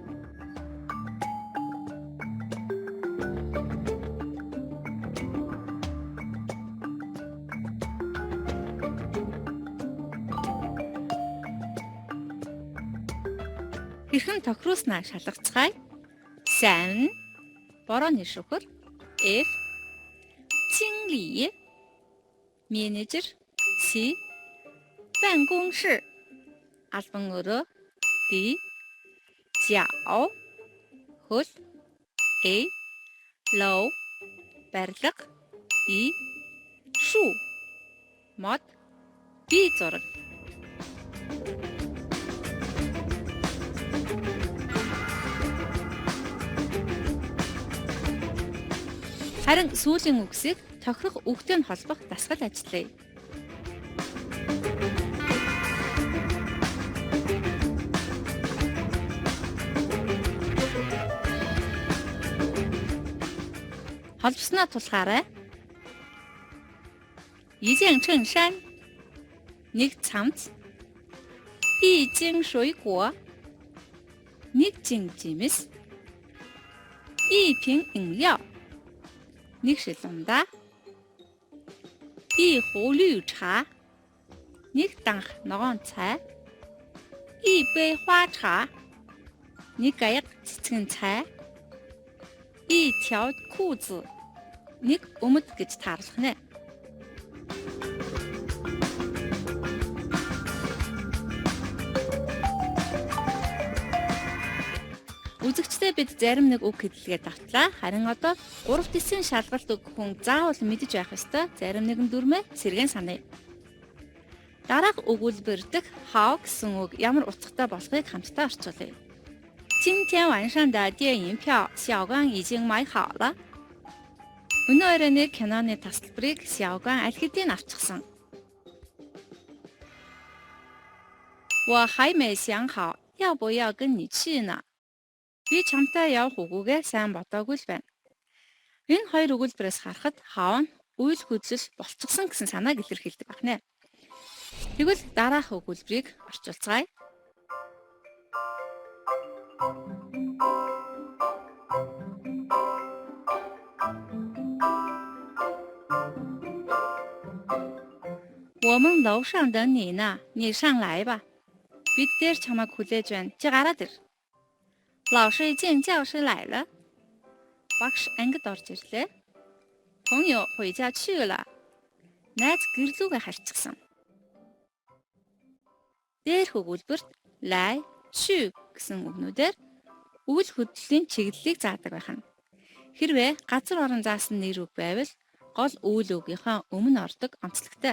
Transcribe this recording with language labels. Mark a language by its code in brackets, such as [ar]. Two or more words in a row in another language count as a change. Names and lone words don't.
[mn] Хэрхэн тохируулснаа шалгацгаая. Сайн борооны шүүхэр F 经理 менежер C 办公室 албан өрөө D 脚 хөл A 楼 барилга E 树 мод B зураг. Харин сүүлийн үгсийг тохирох үгтэй нь холбох дасгал ажиллая. холбосноо тулгаарай. [zh] 一件衬衫 [mn] нэг цамц [zh] 一斤水果 [mn] нэг жин жимс [zh] 一瓶饮料 [mn] нэг шилундаа [zh] 一壶绿茶 [mn] нэг данх ногоон цай [zh] 一杯花茶 [mn] нэг гаяг цэцгэн цай [zh] 一条裤子 [mn] нэг өмд гэж тааруулах нэ. Үзэгчдээ бид зарим нэг үг хэллэгээ давтлаа. Харин одоо 3 дэсийн шалгалт өгөх хүн заавал мэдэж байх ёстой зарим нэгэн дүрмээ сэргээн саная. Дараах өгүүлбэр дэх how гэсэн үг ямар утгатай болохыг хамтдаа орчуулъя. [zh] 今天晚上的电影票小光已经买好了. [mn] Өнөө оройны киноны тасалбарыг Сяоган аль хэдийн авчихсан. [zh] 我还没想好要不要跟你去呢. [mn] Би чамтай явах үгүйгээ сайн бодоогүй л байна. Энэ хоёр өгүүлбэрээс харахад how нь үйл хөдлөл болцсон гэсэн санааг илэрхийлдэг байна. Тэгвэл дараах өгүүлбэрийг орчуулцгаая. [zh] 我们楼上等你呢，你上来吧. [mn] Бид дээр чамайг хүлээж байна. Чи гараад ир. [zh] 老师进教室来了. [mn] Багш ангид орж ирлээ. [zh] 朋友回家去了. [mn] Найз гэрлүүгээ харчихсан. Дээрх өгүүлбэрт лай, чү гэсэн үгнүүдээр үйл хөдлөлийн чиглэлийг заадаг байна. Хэрвээ газар орон заасан нэр үг байвал гол үйл үгийнхаа өмнө ордог онцлогтой.